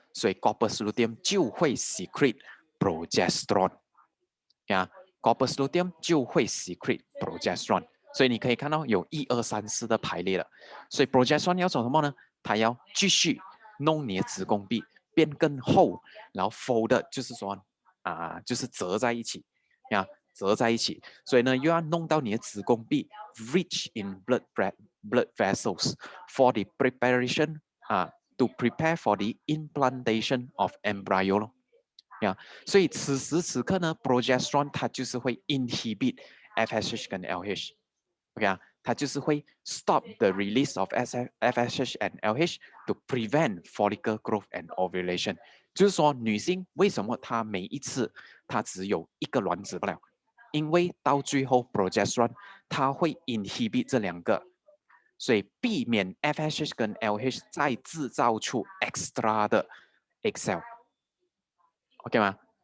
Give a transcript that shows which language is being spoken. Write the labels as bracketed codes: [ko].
[zh] 所以 corpus luteum 就会 [en] secrete progesterone， [zh] 呀、corpus luteum 就会 secrete progesterone， 所以你可以看到有1、2、3、4的排列了。所以 progesterone 要做什么呢？它要继续弄你的子宫壁变更厚，然后 fold 就是说就是折在一起呀，折在一起。所以呢，又要弄到你的子宫壁 [en] rich in blood vessels for the preparation to prepare for the implantation of embryo 咯。 [zh] 呀，所以此时此刻呢， [en] progesterone [zh] 它就是会 [en] inhibit FSH 跟 LH，OK 啊，它就是会 stop the release of FSH and LH to prevent follicle growth and ovulation。 [zh] 就是说，女性为什么她每一次她只有一个卵子不了？因为到最后 progesterone 它会 inhibit 这两个，所以避免 FSH 跟 LH 再制造出 extra 的 egg cell。OK 吗？